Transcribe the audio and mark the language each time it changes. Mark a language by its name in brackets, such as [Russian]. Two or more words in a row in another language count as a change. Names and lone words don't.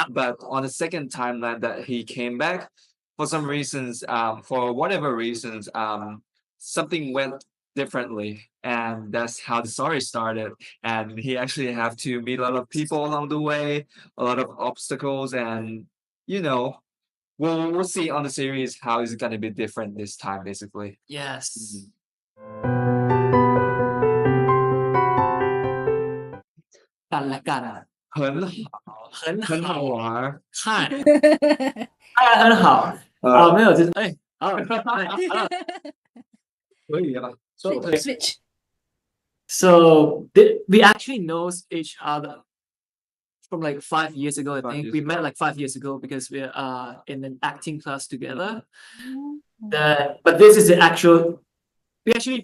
[English] But on the second timeline that he came back, for some reasons, for whatever reasons, something went differently, and that's how the story started. And he actually have to meet a lot of people along the way, a lot of obstacles, and we'll see on the series how it's gonna be different this time, basically. Yes. [Thai] กันและกัน [Chinese] 很好玩。嗨很好没有就是可以吧 [English] switch So we actually knows each other from like 5 years ago. I think we met like 5 years ago because we're in an acting class together. But this is the actual. We actually